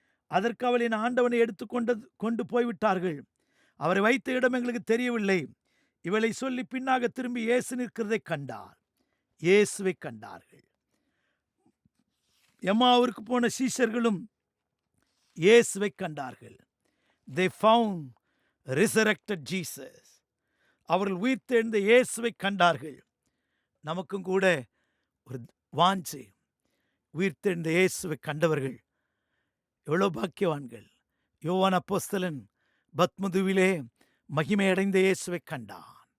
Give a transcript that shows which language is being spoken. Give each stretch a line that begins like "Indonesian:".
Tamil: அதற்கு அவள், என் ஆண்டவனை கொண்டு போய்விட்டார்கள், அவரை வைத்த இடம் எங்களுக்கு தெரியவில்லை. இவளை சொல்லி பின்னாக திரும்பி இயேசு நிற்கிறதை கண்டார். இயேசுவை கண்டார்கள். எம்மாவுக்கு போன சீஷர்களும் இயேசுவை கண்டார்கள்.
English: They found resurrected Jesus.
Tamil: அவர்கள் உயிர்த்தெழுந்த இயேசுவை கண்டார்கள். நமக்கும் கூட ஒரு வாஞ்சை, உயிர்த்தெழுந்த இயேசுவை கண்டவர்கள் எவ்வளவு பாக்கியவான்கள். யோவான் அப்போஸ்தலன் பத்மதுவிலே மகிமை அடைந்த இயேசுவை கண்டான்.